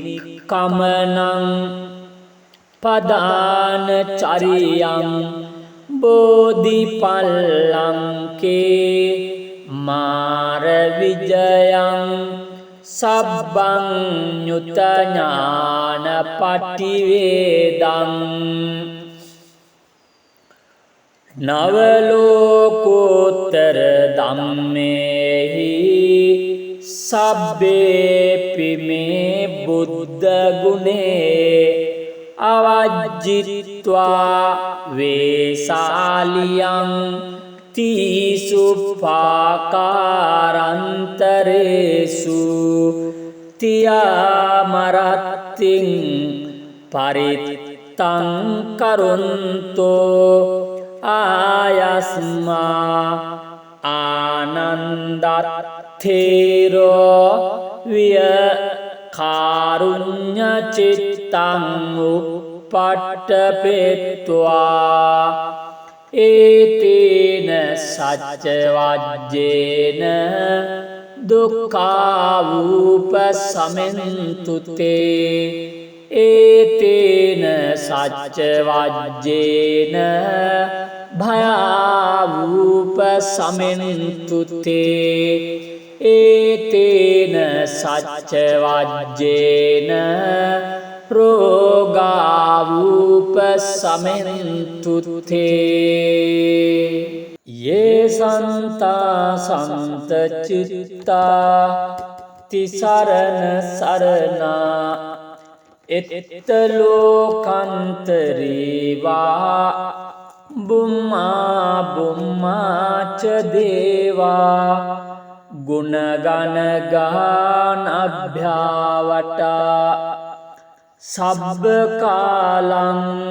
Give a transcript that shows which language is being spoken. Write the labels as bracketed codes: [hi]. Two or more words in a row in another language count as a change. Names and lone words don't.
[pi] අබිනික්කමනං පදාන චරියං බෝධිපල්ලංකේ මාර විජයං සබ්බං ඤුත ඥාන පටිවේදං නව ලෝකෝත්තර ධම්මේහි සබ්බේපි මේ බුද්ධ ගුණේ අවජ්ජිත්වා වේසාලියං තීසු පාකාරන්තරේසු තියාමරත්තිං පරිත්තං කරුන්තෝ ආයස්මා ආනන්දත්තේරෝ විය කාරුඤ්ඤ චිත්තං උප්පට්ඨපෙත්වා ඒතේන සච්ච වජ්ජේන දුක්ඛාවූපසමෙන්තුතේ ඒතේන සච්ච වජ්ජේන භයාවූපසමෙන්තුතේ ඒතේන සච්ච වජ්ජේන රෝගාවූපසමෙන්තුතේ යේ සන්තා සන්ත චිත්තා තිසරණ සරණා එත්ත ලෝකන්තරේවා බුම්මා බුම්මාච දේවා ගුණගණ ගාන අභ්‍යාවටා සබ්බ කාලං